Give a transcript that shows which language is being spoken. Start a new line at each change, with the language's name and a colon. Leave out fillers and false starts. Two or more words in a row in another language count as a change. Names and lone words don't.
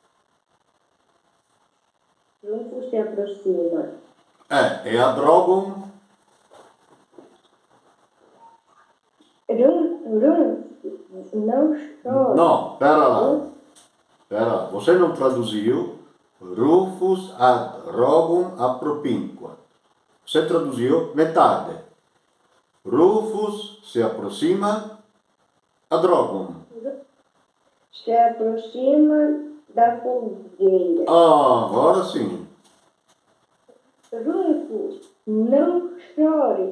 Portuguese: Rufus se aproxima.
Latin: E ad rogum.
Portuguese: Rufus não chora. Não, pera lá. Você não traduziu.
Latin: Rufus ad rogum appropinquat.
Portuguese: Você traduziu metade. Rufus se aproxima
Latin: ad rogum.
Portuguese: Se aproxima da fogueira. Agora sim. Rufus, não chore.